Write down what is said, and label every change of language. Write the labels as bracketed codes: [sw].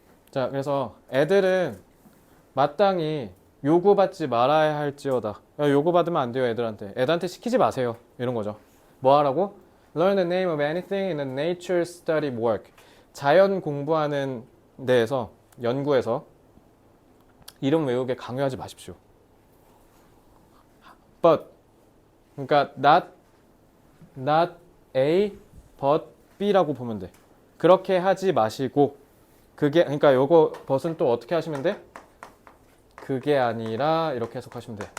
[ko] 자, 그래서 애들은 마땅히 요구받지 말아야 할지어다. 야, 요구받으면 안 돼요, 애들한테. 애들한테 시키지 마세요. 이런 거죠. 뭐 하라고? [en] Learn the name of anything in a nature study work. [ko] 자연 공부하는 데에서, 연구에서 이름 외우게 강요하지 마십시오. But, 그러니까 not A, but B라고 보면 돼. 그렇게 하지 마시고, 그게, 그러니까 요거 but은 또 어떻게 하시면 돼? 그게 아니라 이렇게 해석하시면 돼.